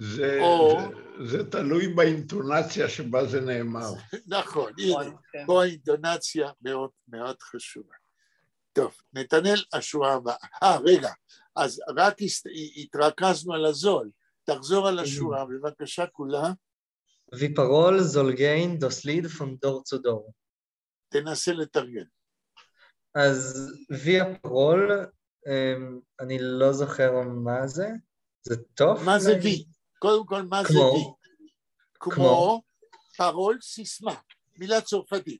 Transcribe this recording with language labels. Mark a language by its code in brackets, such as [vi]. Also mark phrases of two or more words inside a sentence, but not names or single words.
[he] זה תלוי באינטונציה שבה זה נאמר. נכון, הנה, פה האינטונציה מאוד מאוד חשובה. טוב, נתנאל, השורה הבאה. רגע, אז רק התרכזנו על הזול. תחזור על השורה, בבקשה כולה. [yi] ווי פּאַראָל זאָל גיין דאָס ליד פֿון דור צו דור. [he] תנסה לתרגל. אז וי הפרול, אני לא זוכר מה זה. זה טוב? מה זה וי? קודם כל, מה זה וי? כמו פרול סיסמה, מילה צרפתית.